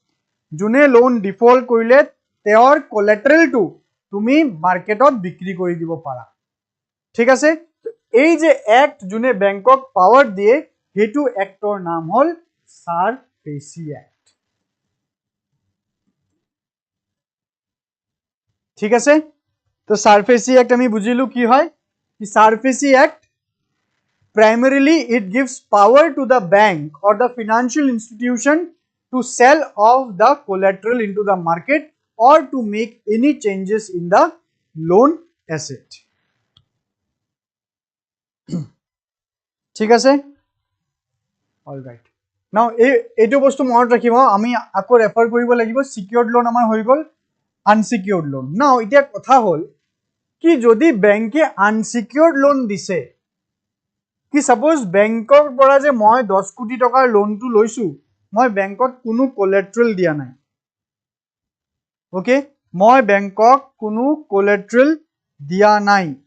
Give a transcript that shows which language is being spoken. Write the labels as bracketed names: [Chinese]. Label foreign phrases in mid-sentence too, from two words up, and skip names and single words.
[Assamese] তেওঁৰ কোলাটেৰালটো তুমি মাৰ্কেটত বিক্ৰী কৰি দিব পাৰা ঠিক আছে এই যে এক্ট জুনে বেংকক পাৱাৰ দিয়ে হেতু এক্টৰ নাম হল সাৰফেসি এক্ট ঠিক আছে তো সাৰফেসি এক্ট আমি বুজিলো কি হয় কি সাৰফেসি এক্ট [English] primarily it gives power to the bank or the financial institution to sell off the collateral into the market or to make any changes in the loan asset [Assamese] ঠিক আছে [English] all right now [Assamese] এটো বস্তু মনত ৰাখিব আমি আকৌ ৰেফাৰ কৰিব লাগিব [English] secured loan [Assamese] আমাৰ হৈ গল [English] unsecured loan [Assamese] now এতিয়া কথা হল কি যদি বেংকে [English] unsecured loan [Assamese] দিছে কি সাপোজ বেংকৰ পৰা যে মই 10 কোটি টকাৰ লোনটো লৈছো মই বেংকত কোনো কোলাটেৰাল দিয়া নাই ওকে মই বেংকক কোনো কোলাটেৰাল দিয়া নাই